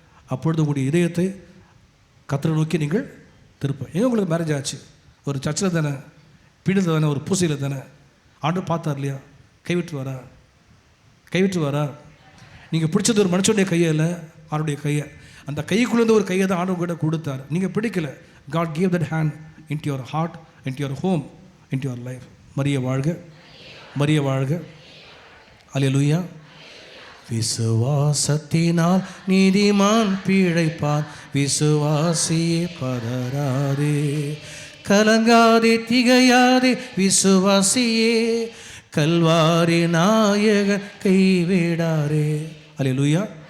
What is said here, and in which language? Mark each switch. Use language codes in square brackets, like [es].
[ta] அப்பொழுது உங்களுடைய இதயத்தை கர்த்தரை நோக்கி நீங்கள் திருப்ப. எங்கே உங்களுக்கு மேரேஜ் ஆச்சு? ஒரு சர்ச்சில் தானே, பீடத்தில் தானே, ஒரு பூசையில் தானே. ஆண்டவர் பார்த்தார் இல்லையா? கைவிட்டு வரா. நீங்கள் பிடிச்சது ஒரு மனுஷனுடைய கையை இல்லை, அவருடைய கையை. அந்த கைக்குள்ளேருந்து ஒரு கையை தான் ஆண்டவர் கிட்ட கொடுத்தார். நீங்கள் பிடிக்கல. [en] God gave that hand into your heart, into your home, into your life. [ta] Maria வாழ்க, மரிய வாழ்க. அல்லேலூயா. விசுவாசத்தினால் நீதிமான் பிழைப்பான், விசுவாசியே பதறாதே, கலங்காதே, திகையாதே, விசுவாசியே கல்வாரி நாயகன் கைவிடாரே. அல்லேலூயா.